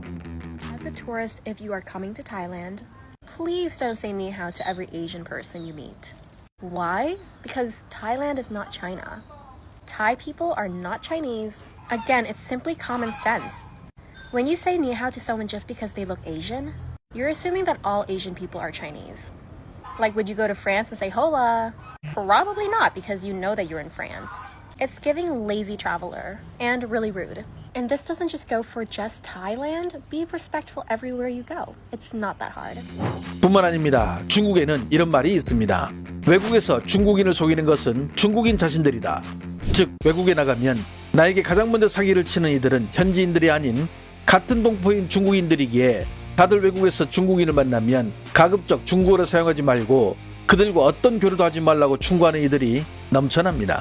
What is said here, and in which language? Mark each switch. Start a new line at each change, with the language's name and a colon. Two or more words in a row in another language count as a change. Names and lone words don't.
English: As a tourist, if you are coming to Thailand, please don't say
Chinese: 你好
English: to every Asian person you meet. Why? Because Thailand is not China. Thai people are not Chinese. Again, it's simply common sense. When you say
Chinese: 你好
English: to someone just because they look Asian, you're assuming that all Asian people are Chinese. Like, would you go to France and say hola? Probably not, because you know that you're in France. It's giving lazy traveler and really rude. And this doesn't just go for just Thailand. Be respectful everywhere you go. It's not that hard.
Korean: 뿐만 아닙니다. 중국에는 이런 말이 있습니다. 외국에서 중국인을 속이는 것은 중국인 자신들이다. 즉 외국에 나가면 나에게 가장 먼저 사기를 치는 이들은 현지인들이 아닌 같은 동포인 중국인들이기에 다들 외국에서 중국인을 만나면 가급적 중국어를 사용하지 말고 그들과 어떤 교류도 하지 말라고 충고하는 이들이 넘쳐납니다.